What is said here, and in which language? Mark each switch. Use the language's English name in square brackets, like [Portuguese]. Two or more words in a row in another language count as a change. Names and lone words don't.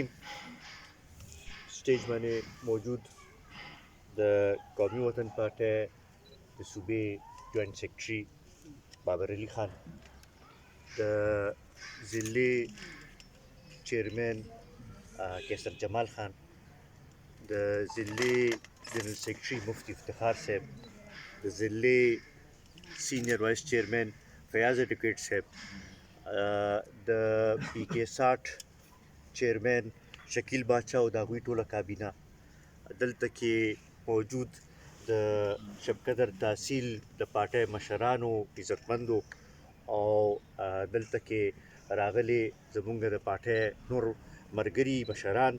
[Pashto] سټیج باندې موجود د قومي وطن پارټۍ د صوبې [English] joint secretary [Pashto] بابر علي خان، د ضلعې چئیرمین کیسر جمال خان، د ضلعې [English] general secretary [Pashto] مفتی افتخار صاحب، د ضلعې [English] senior vice chairman [Pashto] فیاض ایڈوکیٹ صاحب، د پی کے 60 چیئرمین شکیل باچا او د هغوی ټوله کابینه، دلته کې موجود د شبقدر تحصیل د پارټۍ مشرانو عزتمندو او دلته کې راغلي زمونږ د پارټۍ نور ملګري مشران.